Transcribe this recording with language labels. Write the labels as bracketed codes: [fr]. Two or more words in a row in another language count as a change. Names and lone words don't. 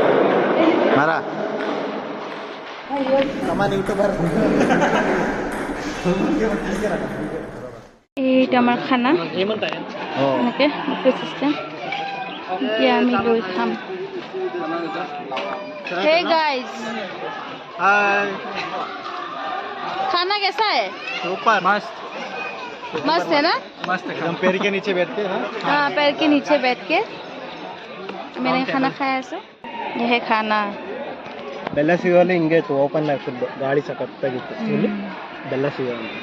[kn] মাৰা ಸಮಾನ ಯೂಟ್ಯೂಬರ್ [as] এইটো আমাৰ খানা এনেকৈ বুফে চিষ্টেম এতিয়া আমি লৈ খাম [en] hey guys [hi] हाय खाना कैसा है सुपर मस्त मस्त है ना मस्त एकदम पैर के नीचे बैठ के हाँ पैर के नीचे बैठ के मैंने खाना खाया है यह है खाना [kn] ಬೆಲ್ಲ ಸಿಗೋಲ್ಲ ಹಿಂಗೆ ಓಪನ್ ಆಗ್ತದೆ ಗಾಳಿ ಸಕತ್ತಾಗಿತ್ತು ಬೆಲ್ಲ ಸಿಗೋಲ್ಲ